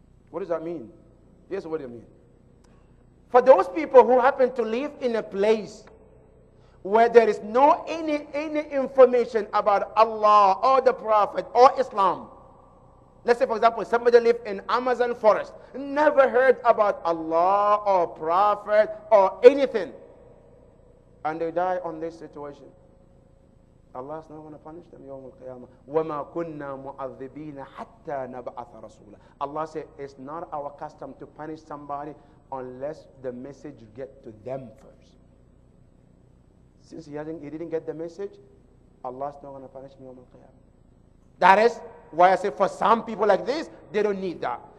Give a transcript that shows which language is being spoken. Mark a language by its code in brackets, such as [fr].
[en] What does that mean? Yes, what do you mean? For those people who happen to live in a place where there is no any information about Allah or the Prophet or Islam. Let's say, for example, somebody live in Amazon forest, never heard about Allah or Prophet or anything, and they die on this situation. Allah is not going to punish them. [ar] يوم القيامة وما كنا معذبين حتى نبعث رسولا. [en] Allah said it's not our custom to punish somebody unless the message get to them first. Since he didn't get the message, Allah is not going to punish him [ar] يوم القيامة. [en] That is why I say for some people like this, they don't need that.